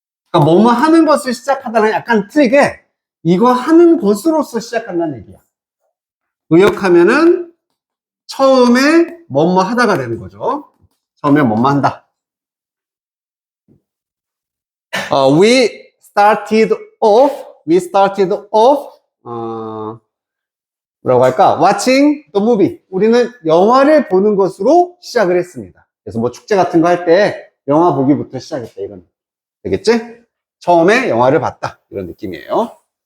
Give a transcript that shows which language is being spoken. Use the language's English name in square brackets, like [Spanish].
[Korean] 그러니까 뭐뭐 하는 것을 시작하다는 약간 틀리게 이거 하는 것으로서 시작한다는 얘기야. 의역하면은 처음에 뭐뭐 하다가 되는 거죠. 처음에 뭐뭐 한다. [English] We started off, we started off, [Korean] 뭐라고 할까? [English] watching the movie. [Korean] 우리는 영화를 보는 것으로 시작을 했습니다. 그래서 뭐 축제 같은 거 할 때 영화 보기부터 시작했다. 이건 되겠지? 처음에 영화를 봤다. 이런 느낌이에요.